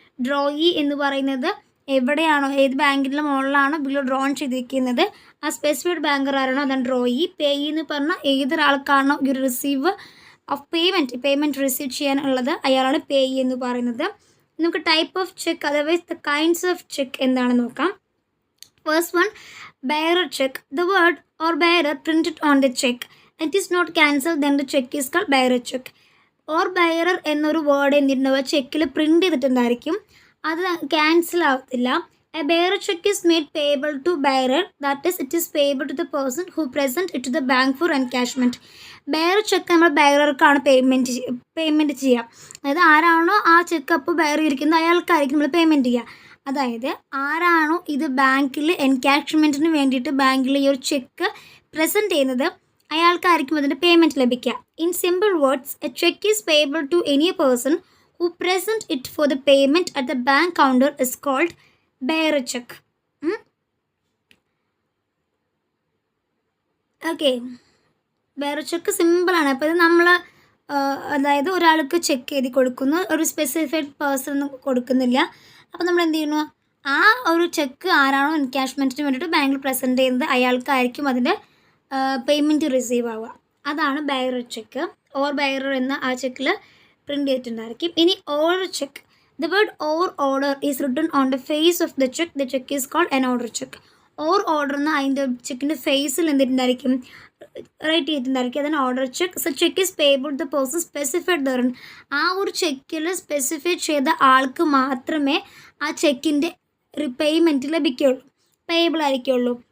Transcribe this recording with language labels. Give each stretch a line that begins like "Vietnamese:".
Malayalam: Drawee എന്ന് പറയുന്നത് എവിടെയാണോ, ഏത് ബാങ്കിൻ്റെ മുകളിലാണോ ബില്ല് ഡ്രോൺ ചെയ്തിരിക്കുന്നത് ആ സ്പെസിഫൈഡ് ബാങ്കർ ആരാണോ അതാണ് ഡ്രോയി. പേയി എന്ന് പറഞ്ഞാൽ ഏതൊരാൾക്കാണോ ഈ റിസീവ് ഓഫ് പേയ്മെൻറ്റ് റിസീവ് ചെയ്യാനുള്ളത് അയാളാണ് പേയി എന്ന് പറയുന്നത്. നമുക്ക് type of cheque otherwise the kinds of cheque എന്താണെന്ന് നോക്കാം.
English: First one, bearer check. The word or bearer printed on the check. It is not cancelled, then the check is called bearer check.
Malayalam: Or bearer എന്നൊരു word എന്തിട്ടുണ്ടാവുക? ചെക്കിൽ print ചെയ്തിട്ടുണ്ടായിരിക്കും, അത് cancel ആവത്തില്ല.
English: A bearer check is made payable to bearer, that is it is payable to the person who present it to the bank for encashment.
Malayalam: bearer check നമ്മൾ ബെയറർക്കാണ് payment ചെയ്യുക. അതായത് ആരാണോ ആ check അപ്പോൾ bear ഇരിക്കുന്നത് അയാൾക്കായിരിക്കും നമ്മൾ പേയ്മെൻറ്റ് ചെയ്യുക. അതായത് ആരാണോ ഇത് ബാങ്കിൽ എൻകാഷ്മെൻറ്റിന് വേണ്ടിയിട്ട് ബാങ്കിൽ ഈ ഒരു ചെക്ക് പ്രസൻറ്റ് ചെയ്യുന്നത് അയാൾക്കായിരിക്കും അതിൻ്റെ പേയ്മെൻറ്റ് ലഭിക്കുക.
English: In simple words, a cheque is payable to any person who present it for the payment at the bank counter is called bearer check.
Malayalam: Okay, bearer check സിമ്പിളാണ്. അപ്പോൾ ഇത് നമ്മൾ അതായത് ഒരാൾക്ക് ചെക്ക് എഴുതി കൊടുക്കുന്നു, ഒരു സ്പെസിഫൈഡ് പേഴ്സൺ കൊടുക്കുന്നില്ല. അപ്പോൾ നമ്മൾ എന്ത് ചെയ്യുന്നു? ആ ഒരു ചെക്ക് ആരാണോ എൻകാഷ്മെൻറ്റിന് വേണ്ടിയിട്ട് ബാങ്കിൽ പ്രസൻറ്റ് ചെയ്യുന്നത് അയാൾക്കായിരിക്കും അതിൻ്റെ പേയ്മെൻറ്റ് റിസീവ് ആവുക. അതാണ് bearer check. ഓർ bearer എന്ന ആ ചെക്കിൽ പ്രിൻ്റ് ചെയ്തിട്ടുണ്ടായിരിക്കും. ഇനി order check.
English: The word or order is written on the face of the check. The check is called an order check.
Malayalam: Or order എന്ന് അതിൻ്റെ ചെക്കിൻ്റെ ഫേസിൽ എന്തിട്ടുണ്ടായിരിക്കും റൈറ്റ് ചെയ്തിട്ടുണ്ടായിരിക്കും, അതാണ് order check.
English: So cheque is payable the person specified there.
Malayalam: ആ ഒരു ചെക്കിൽ specify ചെയ്ത ആൾക്ക് മാത്രമേ ആ ചെക്കിൻ്റെ പേയ്മെൻറ്റ് ലഭിക്കുകയുള്ളൂ, പേയബിൾ ആയിരിക്കുള്ളൂ.